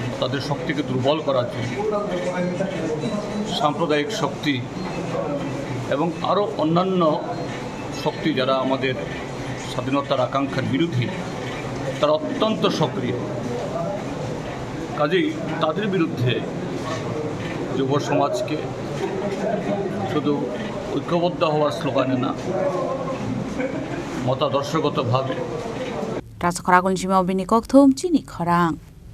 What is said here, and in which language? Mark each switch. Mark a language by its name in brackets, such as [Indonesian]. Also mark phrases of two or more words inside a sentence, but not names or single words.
[Bangla] তাদের শক্তিকে দুর্বল করার জন্য সাম্প্রদায়িক শক্তি এবং আরও অন্যান্য শক্তি যারা আমাদের স্বাধীনতার আকাঙ্ক্ষার বিরোধী তারা অত্যন্ত সক্রিয় কাজেই তাদের বিরুদ্ধে যুব সমাজকে শুধু ঐক্যবদ্ধ হওয়ার স্লোগানে না মতাদর্শগতভাবে [Kok Borok] Rasa khorang kun chimau bini kok thum chini khorang